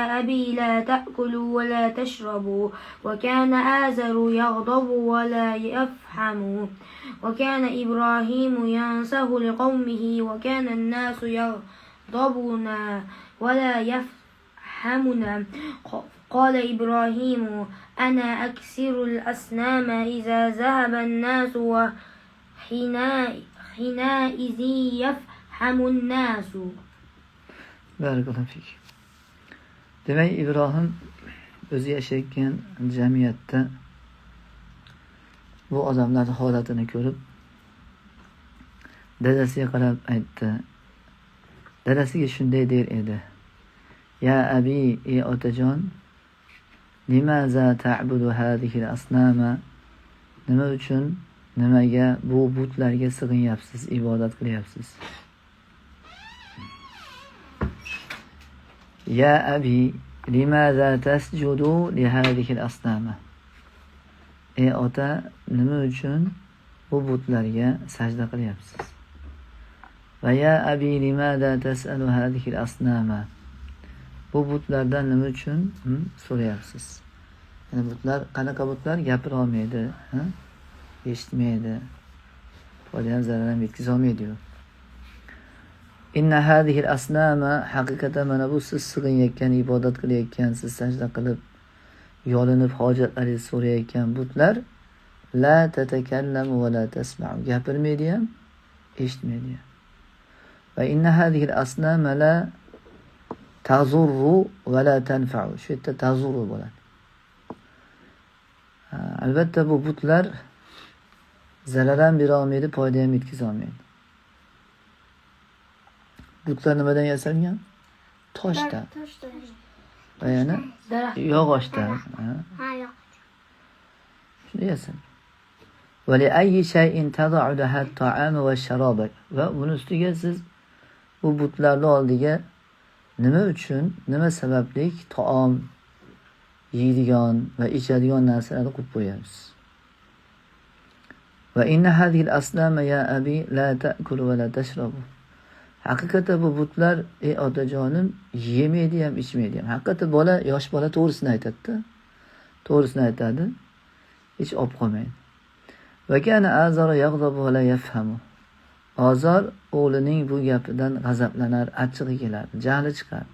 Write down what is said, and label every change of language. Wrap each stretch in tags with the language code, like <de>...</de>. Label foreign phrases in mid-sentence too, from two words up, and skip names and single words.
<ar>أبي لا تأكل ولا تشرب وكان آزر يغضب ولا يفهم وكان إبراهيم ينصح لقومه وكان الناس يغضبون ولا يفهمون قال إبراهيم أنا أكسر الأصنام إذا ذهب الناس وحينئذ يفهم الناس. بارك الله فيك.</ar> <uz>Demak, Ibrohim o'zi yashayotgan jamiyatda bu odamlarning holatini ko'rib dadasiga qarab aytdi. Dadasiga shunday der edi:</uz> <ar>"يا أبي,</ar> <uz>ey otajon,</uz> <ar>لماذا تعبد هذه الأصنام?</ar> <uz>Nima uchun, nimaga bu butlarga sig'inyapsiz, ibodat qilyapsiz?</uz> <ar>يا أبي، لماذا تسجد لهذه الأصنام?</ar> <uz>Ey ota, nima uchun bu butlarga sajda qilyapsiz?</uz> <ar>ويا أبي، لماذا تسأل هذه الأصنام?</ar> <uz>Bu butlardan nima uchun so'rayapsiz? Yani butlar qanaqa butlar? Gapira olmaydi, eshitmaydi, foyda ham zarar ham yetkiza olmaydi.</uz> <ar>إن هذه الأصنام,</ar> <uz>haqiqatan mana bu siz sig'inayotgan, ibodat qilayotgan, siz sajda qilib yolinib hojatlaringizni so'rayotgan butlar</uz> <ar>لا تتكلم ولا تسمع,</ar> <uz>gapirmaydi ham, eshitmaydi ham.</uz> <ar>وإن هذه الأصنام لا تضر ولا تنفع.</ar> <uz>Shu yerda tazurru bo'ladi. Albatta bu butlar zarar ham bera olmaydi, foyda ham yetkiza olmaydi. Butlar nimadan yasalgan? Toshdan. Va yana yog'ochdan. Shunday yasalgan.</uz> <ar>ولأي شيء تدع لها الطعام والشراب.</ar> <uz>Va buni ustiga siz bu butlarning oldiga nima uchun, nima sabablik taom, yeydigan va ichadigan narsalarni qo'yib qo'yamiz.</uz> <ar>وإن هذه الأصنام يا أبي لا تأكل ولا تشرب.</ar> <uz>Haqiqatda bu butlar, ey otajonim, yemaydi ham, ichmaydi ham. Haqiqatda bola, yosh bola to'g'risini aytadi-da. To'g'risini aytadi. Hech olib qolmaydi.</uz> <ar>وكان آزر يغضب ولا يفهم.</ar> <uz>Azar o'g'lining bu gapidan g'azablanar, achchig'i kelardi, jahli chiqardi.</uz>